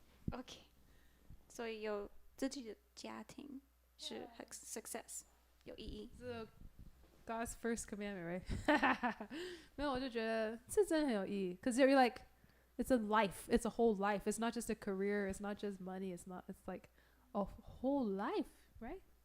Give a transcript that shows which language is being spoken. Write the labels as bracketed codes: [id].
[zh] OK， 所以有自己的家庭是很 success， 有意义。 [en] 这 God's first commandment, right? [zh] 没有，我就觉得这真的很有意义。 [en] Cause you're like, it's a life, it's a whole life. It's not just a career, it's not just money, it's like a whole life, right?